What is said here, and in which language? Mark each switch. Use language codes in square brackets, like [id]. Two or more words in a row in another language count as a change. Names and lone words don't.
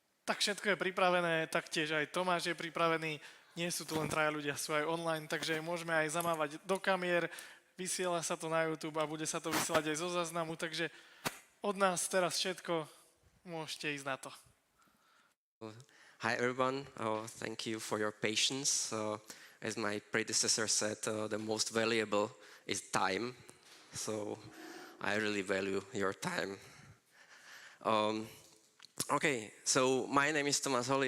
[sk] Tak všetko je pripravené, taktiež aj Tomáš je pripravený. Nie sú tu len traja ľudia, sú aj online, takže môžeme aj zamávať do kamier. Vysiela sa to na YouTube a bude sa to vysielať aj zo záznamu, takže od nás teraz všetko, môžete ísť na to. [en] Hi everyone, thank you for your patience. As my predecessor said, the most valuable is time, so I really value your time. Okay, so my name is Tomáš Holý.